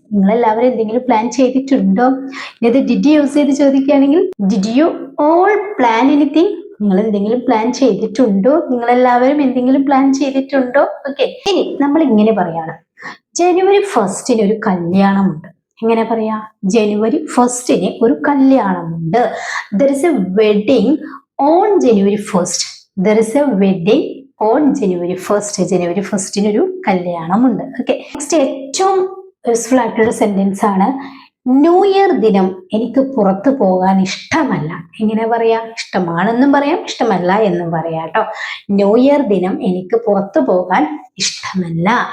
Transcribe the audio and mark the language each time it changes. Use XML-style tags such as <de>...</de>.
<ml>നിങ്ങളെല്ലാവരും എന്തെങ്കിലും പ്ലാൻ ചെയ്തിട്ടുണ്ടോ? ഇത് ഡിഡ് യൂസ് ചെയ്ത് ചോദിക്കുകയാണെങ്കിൽ</ml> <en>Did you all plan anything?</en> <ml>നിങ്ങൾ എന്തെങ്കിലും പ്ലാൻ ചെയ്തിട്ടുണ്ടോ? നിങ്ങളെല്ലാവരും എന്തെങ്കിലും പ്ലാൻ ചെയ്തിട്ടുണ്ടോ? ഓക്കെ. ഇനി നമ്മൾ ഇങ്ങനെ പറയാണ്, ജനുവരി 1 ഒരു കല്യാണമുണ്ട്. എങ്ങനെ പറയാ? ജനുവരി 1 ഒരു കല്യാണമുണ്ട്.</ml> <en>There is a wedding on January 1st. There is a wedding on January 1st.</en> <ml>ജനുവരി 1 ഒരു കല്യാണമുണ്ട്. ഓക്കെ. നെക്സ്റ്റ് ഏറ്റവും യൂസ്ഫുൾ ആയിട്ടുള്ള സെന്റൻസ് ആണ്, ന്യൂ ഇയർ ദിനം എനിക്ക് പുറത്തു പോകാൻ ഇഷ്ടമല്ല. എങ്ങനെ പറയാ? ഇഷ്ടമാണെന്നും പറയാം, ഇഷ്ടമല്ല എന്നും പറയാം കേട്ടോ. ന്യൂ ഇയർ ദിനം എനിക്ക് പുറത്തു പോകാൻ ഇഷ്ടമല്ല.</ml>